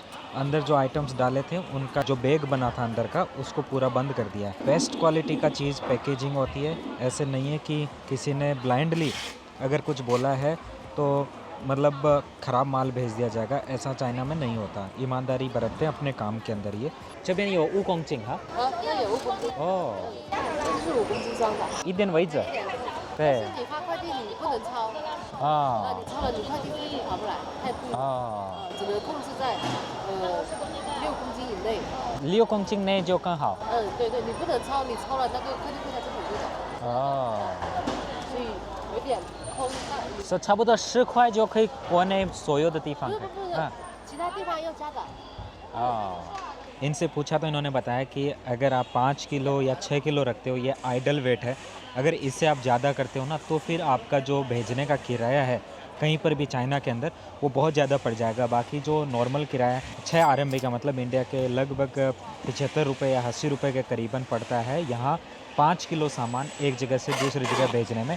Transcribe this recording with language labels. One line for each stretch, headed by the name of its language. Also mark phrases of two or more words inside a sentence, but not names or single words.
Hindi: अंदर जो आइटम्स डाले थे उनका जो बैग बना था अंदर का उसको पूरा बंद कर दिया है।
English: best quality
Hindi: का चीज़ पैकेजिंग होती है, ऐसे नहीं है कि किसी ने ब्लाइंडली अगर कुछ बोला है तो मतलब ख़राब माल भेज दिया जाएगा, ऐसा चाइना में नहीं होता। ईमानदारी बरतते हैं अपने काम के अंदर ये।
Chinese: 这边有5公斤哈。啊，那有5公斤，哦，这就是5公斤装的。一点为止。但对是你发快递你不能超，啊你超了你快递费用划不来，太贵，啊，只能控制在6公斤以内。 6公斤内就更好。对对，你不能超，你超了那个快递费它就很贵的，哦，所以有点空。所以差不多10块就可以国内所有的地方不是不是，其他地方要加的。
Hindi: इनसे पूछा तो इन्होंने बताया कि अगर आप 5 किलो या 6 किलो रखते हो, ये
English: ideal weight
Hindi: है। अगर इससे आप ज़्यादा करते हो ना तो फिर आपका जो भेजने का किराया है कहीं पर भी चाइना के अंदर वो बहुत ज़्यादा पड़ जाएगा। बाकी जो नॉर्मल किराया 6 RMB का मतलब इंडिया के लगभग 75 रुपये या 80 रुपये के करीबन पड़ता है यहाँ 5 किलो सामान एक जगह से दूसरी जगह भेजने में।